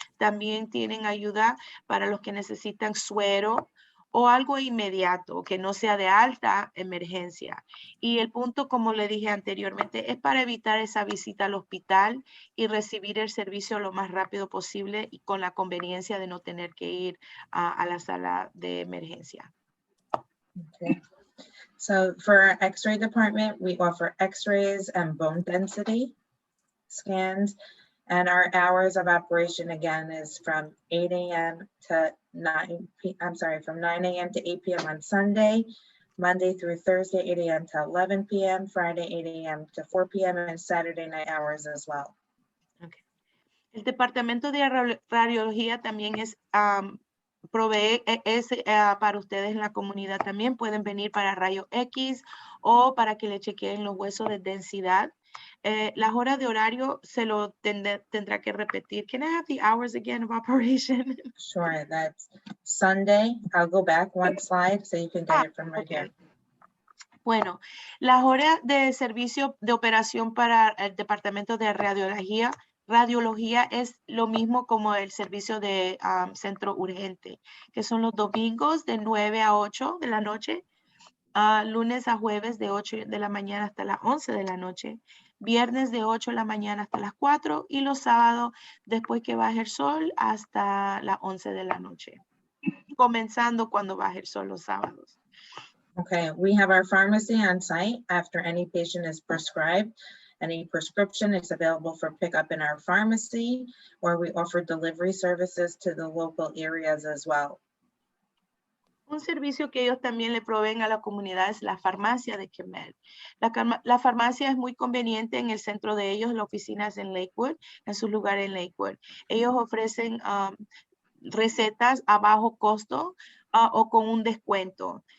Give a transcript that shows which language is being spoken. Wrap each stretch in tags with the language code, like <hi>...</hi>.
<es>También tienen ayuda para los que necesitan suero o algo inmediato que no sea de alta emergencia. Y el punto, como le dije anteriormente, es para evitar esa visita al hospital y recibir el servicio lo más rápido posible y con la conveniencia de no tener que ir a la sala de emergencia.</es> <en>Okay. So for our x-ray department, we offer x-rays and bone density scans. And our hours of operation again is from 8 a.m. to 9 p.m. From 9 a.m. to 8 p.m. on Sunday, Monday through Thursday, 8 a.m. to 11 p.m., Friday, 8 a.m. to 4 p.m., and Saturday night hours as well. Okay.</en> <es>El departamento de radiología también es provee para ustedes en la comunidad también. Pueden venir para rayo X o para que le chequeen los huesos de densidad. Las horas de horario se lo tendrá que repetir.</es> <en>Can I have the hours again of operation? Sure, that's Sunday. I'll go back one slide so you can get it from right Okay. here.</en> <es>Bueno, las horas de servicio de operación para el departamento de radiología es lo mismo como el servicio de centro urgente, que son los domingos de 9 a 8 de la noche, lunes a jueves de 8 de la mañana hasta las 11 de la noche, viernes de 8 de la mañana hasta las 4 y los sábados después que baje el sol hasta las 11 de la noche, comenzando cuando baje el sol los sábados.</es> <en>Okay, we have our pharmacy on site after any patient is prescribed. Any prescription is available for pickup in our pharmacy, or we offer delivery services to the local areas as well.</en> <es>Un servicio que ellos también le proveen a la comunidad es la farmacia de CHEMED. La farmacia es muy conveniente en el centro de ellos, la oficina es en Lakewood, en su lugar en Lakewood. Ellos ofrecen recetas a bajo costo o con un descuento.</es>